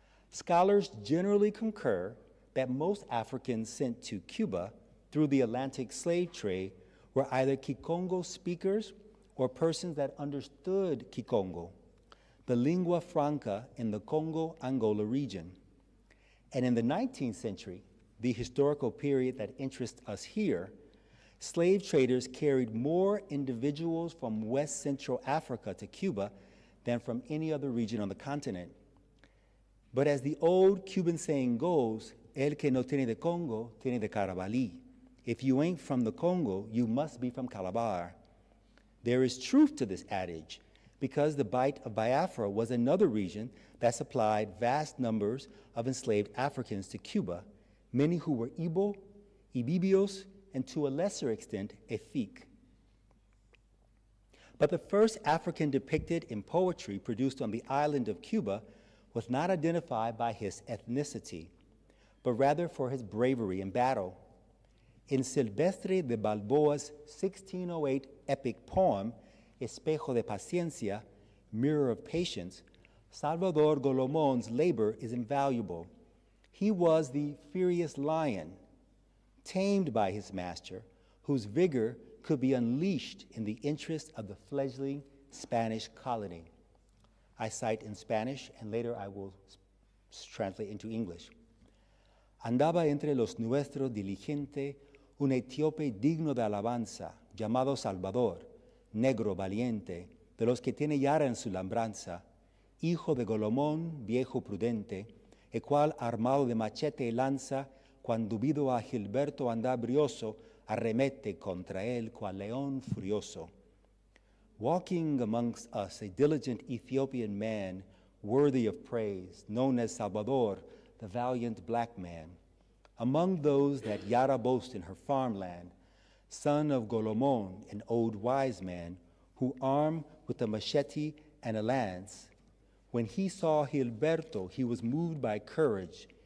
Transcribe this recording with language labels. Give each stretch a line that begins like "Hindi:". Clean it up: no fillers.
English: Scholars generally concur that most Africans sent to Cuba through the Atlantic slave trade were either Kikongo speakers or persons that understood Kikongo, the lingua franca in the Congo-Angola region. And in the 19th century, the historical period that interests us here, slave traders carried more individuals from West Central Africa to Cuba than from any other region on the continent. But as the old Cuban saying goes,
Spanish: el que no tiene de Congo, tiene de Carabalí.
English: If you ain't from the Congo, you must be from Calabar. There is truth to this adage, because the Bight of Biafra was another region that supplied vast numbers of enslaved Africans to Cuba, many who were Igbo, Ibibios, and to a lesser extent, Efik. But the first African depicted in poetry produced on the island of Cuba was not identified by his ethnicity, but rather for his bravery in battle. In Silvestre de Balboa's 1608 epic poem, Espejo de Paciencia, Mirror of Patience, Salvador Golomon's labor is invaluable. He was the furious lion, tamed by his master, whose vigor could be unleashed in the interest of the fledgling Spanish colony. I cite in Spanish, and later I will translate into English.
Spanish: Andaba entre los nuestros diligente un etíope digno de alabanza, llamado Salvador, negro valiente, de los que tiene Yara en su labranza, hijo de Golomón, viejo prudente, el cual armado de machete y lanza, cuando vido a Gilberto anda brioso, arremete contra él cual león furioso.
English: Walking amongst us a diligent Ethiopian man, worthy of praise, known as Salvador, the valiant black man, among those that Yara boasts in her farmland, son of Golomon, an old wise man, who armed with a machete and a lance, when he saw Gilberto, he was moved by courage.